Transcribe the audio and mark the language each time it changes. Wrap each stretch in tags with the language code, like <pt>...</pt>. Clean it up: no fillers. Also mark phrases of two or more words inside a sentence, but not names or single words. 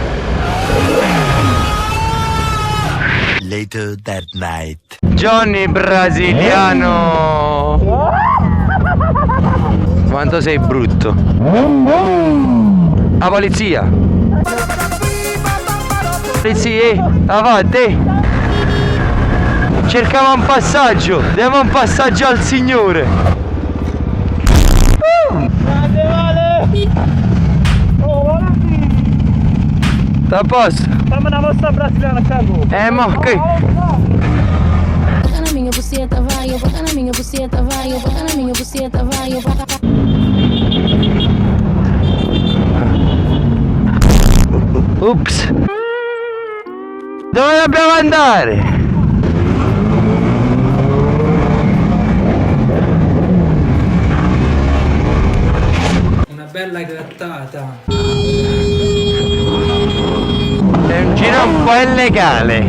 <en>Later that night.</en> <it>Johnny brasiliano. Quanto sei brutto. La polizia. Polizia, avanti. Cercava un passaggio, diamo un passaggio al signore. Sta a posto? Fammi una mossa brasiliana a capo. Ma ok.</it> <pt>Bota na minha buceta, vai, eu bota na minha buceta, vai, eu bota na minha buceta, vai, eu bota. Ups.</pt> <it>Dove dobbiamo andare? Una bella grattata. È un giro un po' illegale.</it>